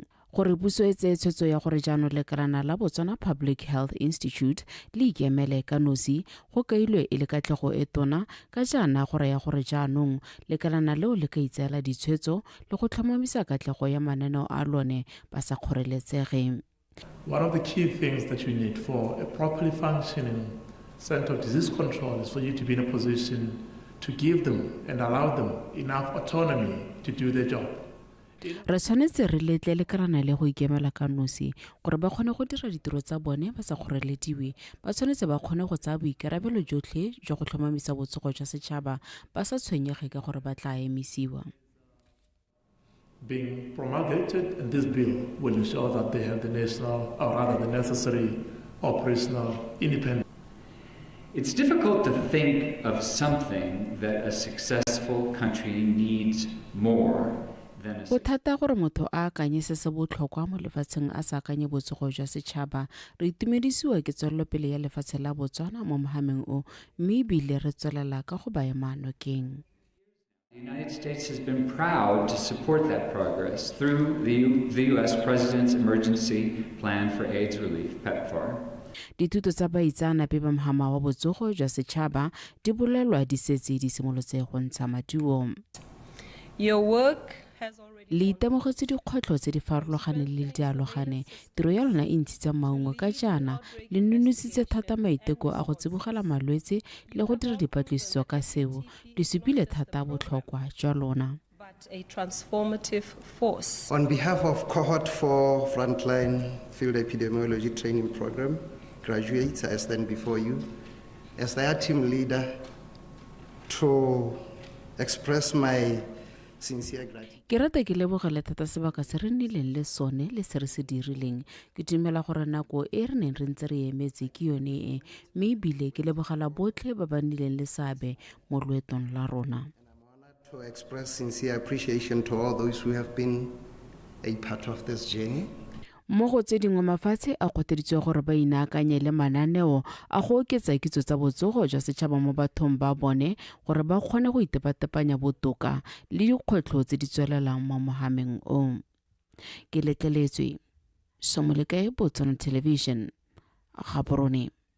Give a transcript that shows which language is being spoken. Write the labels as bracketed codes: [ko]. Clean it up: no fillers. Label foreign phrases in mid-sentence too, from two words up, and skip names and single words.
[tn] Gore puso e tseye tshwetso ya gore jaanong lekalana la Botswana Public Health Institute le ikemele ka nosi go kailwe e le katlego e tona ka jaana gore ya gore jaanong lekalana leo le ka itseela ditshwetso le go tlhomamisa katlego ya mananeo a lone ba sa kgoreletsege. [en] One of the key things that you need for a properly functioning Center of Disease Control is for you to be in a position to give them and allow them enough autonomy to do their job. [tn] Re tshwanetse re letle lekalana le go ikemela ka nosi gore ba kgone go dira ditiro tsa bone ba sa kgorelediwe. Ba tshwanetse ba kgone go tsaya boikarabelo jotlhe jwa go tlhomamisa botsogo jwa setšhaba ba sa tshwenyege ka gore ba tla emisiwa. [en] Being promulgated, and this bill will ensure that they have the national, or rather the necessary operational independence. It's difficult to think of something that a successful country needs more than a [tn] Bothata gore motho a akanye se se botlhokwa mo lefatsheng a sa akanye botsogo jwa setšhaba. Re itumedisiwa ke tswelelopele ya lefatshe la Botswana mo mohameng o mme ebile re tswelela ka go baya maanokeng. [en] The United States has been proud to support that progress through the U.S. President's Emergency Plan for AIDS Relief, PEPFAR. [tn] Dithuto tsa baitseanape ba mohama wa botsogo jwa setšhaba di bolelwa di setse di simolotse go ntsha maduo. [en] Your work has already [tn] Le itemogetse dikgwetlho tse di farologaneng le dialogane. Tiro ya lona e ntshitse maungo ka jaana le nonositse thata maiteko a go tsibogela malwetse le go dira dipatlisiso ka seo di supile thata botlhokwa jwa lona. [en] but a transformative force. On behalf of Cohort 4 Frontline Field Epidemiology Training Program graduates, I stand before you as their team leader to express my sincere gratitude. [tn] Ke rata ke lebogele thata sebaka se re nnileng le sone le se re se dirileng. Ke dumela gore nako e re neng re ntse re emetse ke yone e mme ebile ke lebogela botlhe ba ba nnileng le seabe mo loetong la rona. [en] To express sincere appreciation to all those who have been a part of this journey. [tn] Mo go tse dingwe mafatshe a kgoteditswe gore ba inaakanye le mananeo a go oketsa kitso tsa botsogo jwa setšhaba mo bathong ba bone gore ba kgone go itepatepanya botoka le dikgwetlho tse di tswelelang mo mohameng o. Ke letleletswe Somolekae, Botswana Television, Gaborone.